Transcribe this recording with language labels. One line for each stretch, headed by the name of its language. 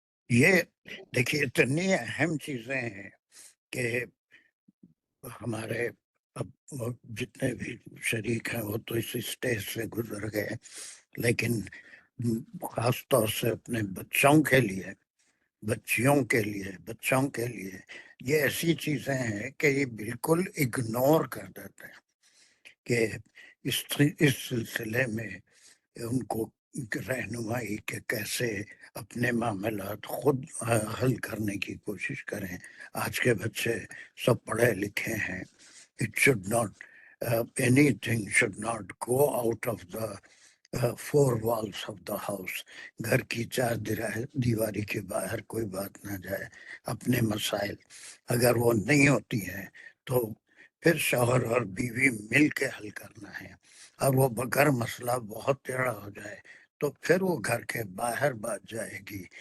Urdu: یہ دیکھیے اتنی اہم چیزیں ہیں کہ ہمارے اب جتنے بھی شریک ہیں وہ تو اس اسٹیج سے گزر گئے، لیکن خاص طور سے اپنے بچوں کے لیے، بچیوں کے لیے، بچوں کے لیے یہ ایسی چیزیں ہیں کہ یہ بالکل اگنور کر دیتے ہیں. کہ اس سلسلے میں ان کو رہنمائی کہ کیسے اپنے معاملات خود حل کرنے کی کوشش کریں. آج کے بچے سب پڑھے لکھے ہیں.
English: It should not, anything should not go out of the four walls of the house.
Urdu: گھر کی چار دیواری کے باہر کوئی بات نہ جائے. اپنے مسائل اگر وہ نہیں ہوتی ہیں تو پھر شوہر اور بیوی مل کے حل کرنا ہے. اور وہ اگر مسئلہ بہت ٹیڑھا ہو جائے تو پھر وہ گھر کے باہر بات جائے گی.